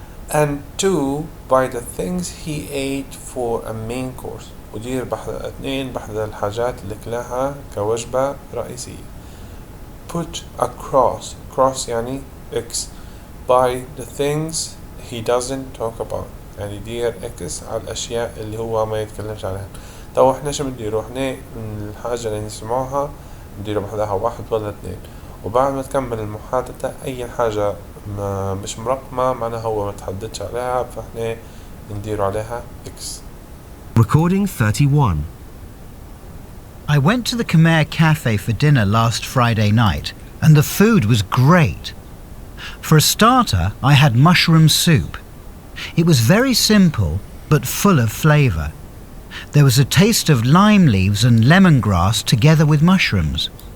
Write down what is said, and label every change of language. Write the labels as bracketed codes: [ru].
[en] And 2 by the things he ate for a main course. [ar] ودير 2 بحد الحاجات اللي كلاها كوجبة رئيسية. [en] Put a cross يعني X by the things he doesn't talk about. [ar] يعني دير X على الأشياء اللي هو ما يتكلمش عنها. طب احنا شو بنديرو؟ احنا الحاجة اللي نسمعوها نديرو بحدها 1 ولا 2. وبعد ما تكمل المحادثة أي حاجة مش مرقمة معناها هو ما تحدثش عليها فاحنا نديرو عليها X. [en] Recording 31. I went to the Khmer Cafe for dinner last Friday night, and the food was great. For a starter, I had mushroom soup. It was very simple, but full of flavour. There was a taste of lime leaves and lemongrass together with mushrooms.